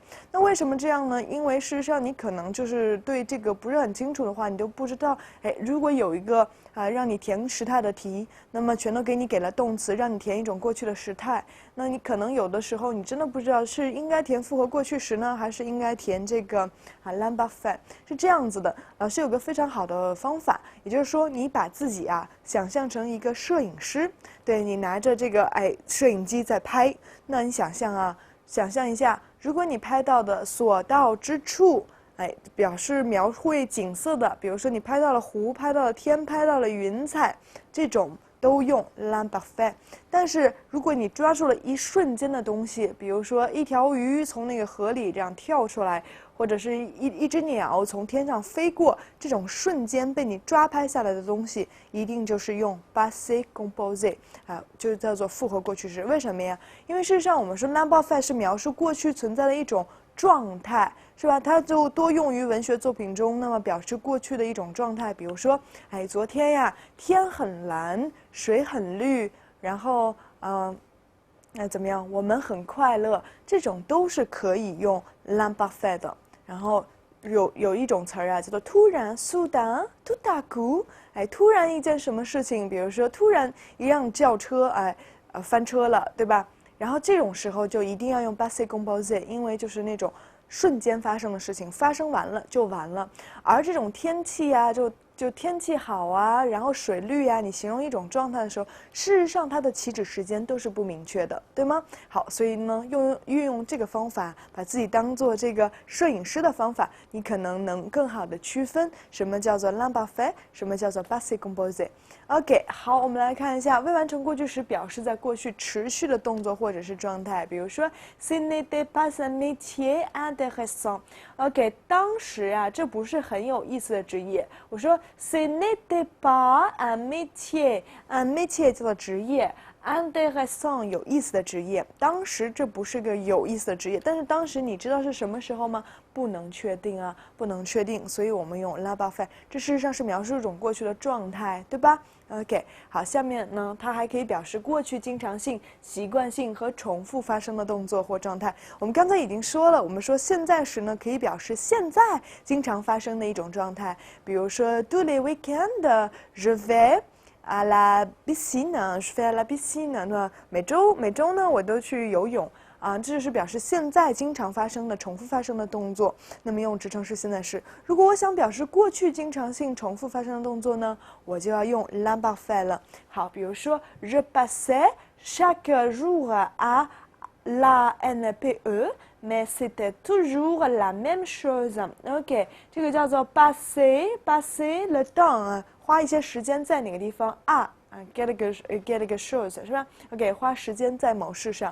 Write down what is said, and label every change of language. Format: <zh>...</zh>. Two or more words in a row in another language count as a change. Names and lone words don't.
<zh>那為什麼這樣呢？因為事實上你可能就是對這個不是很清楚的話，你都不知道，如果有一個讓你填時態的題，那麼全都給了動詞，讓你填一種過去的時態，那你可能有的時候你真的不知道是應該填複合過去時呢，還是應該填這個 l'imparfait。是這樣子的，老師有個非常好的方法，也就是說你把自己想象成一個攝影師，對，你拿着這個攝影機在拍，那你想象一下，如果你拍到的所到之處表示描繪景色的，比如說你拍到了湖，拍到了天，拍到了雲彩，這種都用 l'imparfait。但是如果你抓住了一瞬间的东西，比如说一条魚從那個河裡這樣跳出來，或者是一隻鳥從天上飛過，這種瞬間被你抓拍下來的東西，一定就是用</zh> <fr>passé composé</fr> <zh>啊，就叫做複合過去式。為什麼呀？因為事實上我們說 l'imparfait 是描述過去存在的一種狀態，是吧？它就多用於文學作品中，那麼表示過去的一種狀態。比如說，哎，昨天呀，天很藍，水很綠，然後怎麼樣？我們很快樂，這種都是可以用 l'imparfait 的。然後有一種詞兒啊，叫做突然</zh> <fr>soudain tout à coup，</fr> <zh>哎，突然一件什麼事情，比如說突然一輛轎車，哎，翻車了，對吧？然後這種時候就一定要用</zh> <fr>passé composé，</fr> <zh>因為就是那種瞬間發生的事情，發生完了就完了。而這種天氣啊，就天氣好啊，然後水綠啊，你形容一種狀態的時候，事實上它的起止時間都是不明確的，對嗎？好，所以呢，運用這個方法，把自己當做這個攝影師的方法，你可能能更好的區分什麼叫做 l'imparfait，什麼叫做</zh> <fr>passé composé。</fr> <zh>OK， 好，我們來看一下未完成過去時表示在過去持續的動作或者是狀態，比如說</zh> <fr>Ce n'était pas un métier intéressant。</fr> <zh>OK， 當時啊，這不是很有意思的職業。我說</zh> <fr>Ce n'était pas un métier， un métier</fr> <zh>叫做職業。intéressant 有意思的職業，當時這不是個有意思的職業，但是當時你知道是什麼時候嗎？不能確定啊，不能確定，所以我們用 l'imparfait， 這事實上是描述一種過去的狀態，對吧 ？OK， 好，下面呢，它還可以表示過去經常性、習慣性和重複發生的動作或狀態。我們剛才已經說了，我們說現在時呢，可以表示現在經常發生的一種狀態，比如說</zh> <fr>tous les week-ends je vais à la piscine， je vais à la piscine，</fr> <zh>那每周呢，我都去游泳啊，这就是表示現在經常發生的、重複發生的動作。那麼用直稱式現在時。如果我想表示過去經常性、重複發生的動作呢，我就要用 l'imparfait 了。好，比如說</zh> <fr>je passais chaque jour à la NPE。 Mais c'était toujours la même chose。</fr> <zh>OK， 這個叫做</zh> <fr>passer le temps</fr> <zh>啊，花一些時間在哪個地方啊 ？ get a chose 是吧 ？OK， 花時間在某事上。</zh>